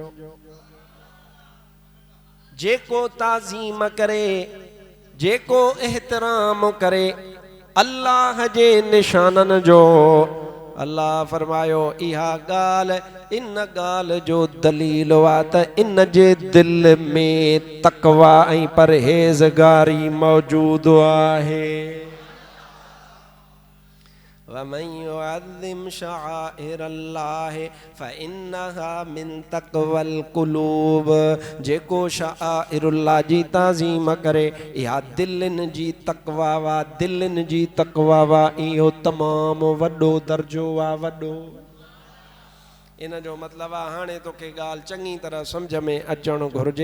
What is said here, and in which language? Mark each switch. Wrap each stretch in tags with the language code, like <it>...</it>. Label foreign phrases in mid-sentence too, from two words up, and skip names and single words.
<sd>जेको ताज़ीम करे, जेको एहतराम करे अल्लाह जे निशाननि जो, अल्लाह फरमायो इहा ॻाल्हि इन ॻाल्हि जो दलील वा त इन जे दिल में तक़वा ऐं परहेज़गारी मौजूद आहे।</sd> <ar>ومن يعظم شعائر الله فإنها من تقوى القلوب.</ar> <sd>जेको शाइरुल्लाह जी ताज़ीम करे इहा दिलनि जी तक़वा वा, दिलनि जी तक़वा वा, इहो तमामु वॾो दर्जो वा, वॾो। इन जो मतिलबु आहे हाणे तोखे ॻाल्हि चङी तरह सम्झ में अचणु घुरिजे।</sd>